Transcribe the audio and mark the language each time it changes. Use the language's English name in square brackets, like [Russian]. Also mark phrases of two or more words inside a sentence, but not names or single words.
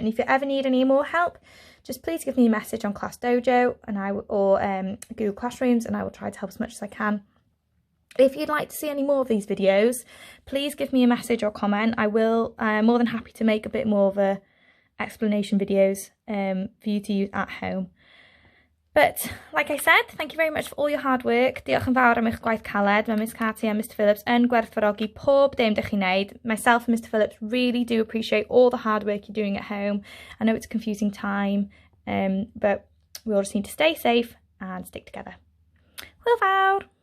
[English] And if you ever need any more help, just please give me a message on Class Dojo or Google Classrooms, and I will try to help as much as I can. If you'd like to see any more of these videos, please give me a message or comment. I will, more than happy to make a bit more of a explanation videos for you to use at home. But like I said, thank you very much for all your hard work. [Welsh] Diolch yn fawr am eich gwaith caled. Mae Miss Katie and Mr Phillips yn gwerthfawrogi pob dim dych chi'n neud. [English] Myself and Mr Phillips really do appreciate all the hard work you're doing at home. I know it's a confusing time, but we all just need to stay safe and stick together. [Welsh] Hwyl fawr!